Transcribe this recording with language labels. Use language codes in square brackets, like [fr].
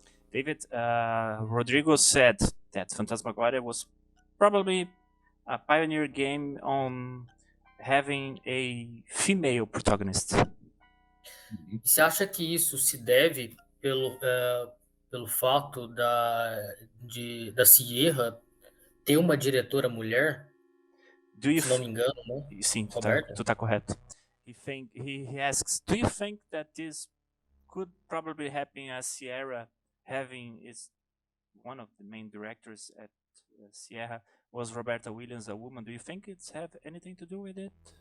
[en] David, Rodrigo said that Phantasmagoria was probably a pioneer game on having a female protagonist. [pt] Você acha que isso se deve pelo fato da Sierra ter uma diretora mulher? Se não me engano, né? Sim, Roberta? tu tá correto. [en] He asks, do you think that this could probably happen as Sierra is one of the main directors at Sierra was Roberta Williams, a woman? Do you think it's have anything to do with it?